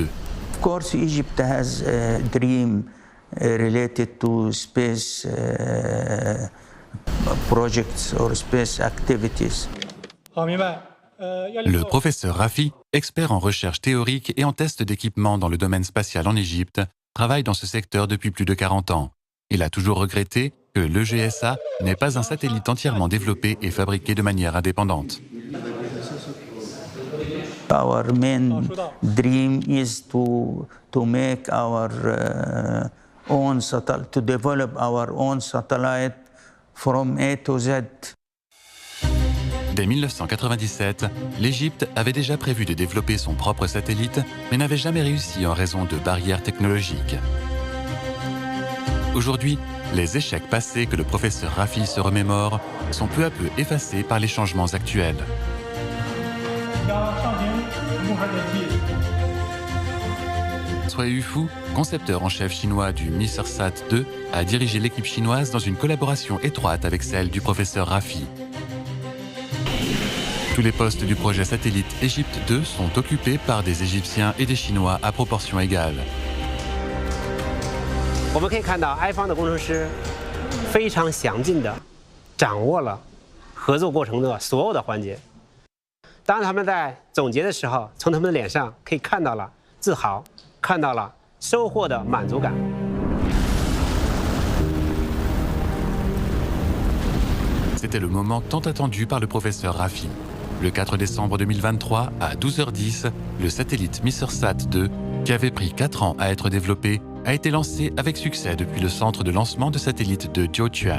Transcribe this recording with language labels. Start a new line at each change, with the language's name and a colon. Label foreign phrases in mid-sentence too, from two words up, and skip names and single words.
English: Of course, Egypt has a dream related to space projects or space activities.
French: Le professeur Rafi, expert en recherche théorique et en tests d'équipement dans le domaine spatial en Égypte, travaille dans ce secteur depuis plus de 40 ans. Il a toujours regretté que l'EGSA n'est pas un satellite entièrement développé et fabriqué de manière indépendante.
English: Our main dream is to make our own satellite, to develop our own satellite from A to Z.
French: Dès 1997, l'Égypte avait déjà prévu de développer son propre satellite, mais n'avait jamais réussi en raison de barrières technologiques. Aujourd'hui, les échecs passés que le professeur Rafi se remémore sont peu à peu effacés par les changements actuels. Cui Yufu, concepteur en chef chinois du Metersat 2, a dirigé l'équipe chinoise dans une collaboration étroite avec celle du professeur Rafi. Tous les postes du projet satellite Égypte 2 sont occupés par des Égyptiens et des Chinois à proportion égale.
Chinese: 我们可以看到，埃方的工程师非常详尽地掌握了合作过程的所有的环节。当他们在总结的时候，从他们的脸上可以看到了自豪，看到了收获的满足感。
French: C'était le moment tant attendu par le professeur Rafi. Le 4 décembre 2023, à 12h10, le satellite Metersat 2, qui avait pris 4 ans à être développé, a été lancé avec succès depuis le centre de lancement de satellites de Jiuquan.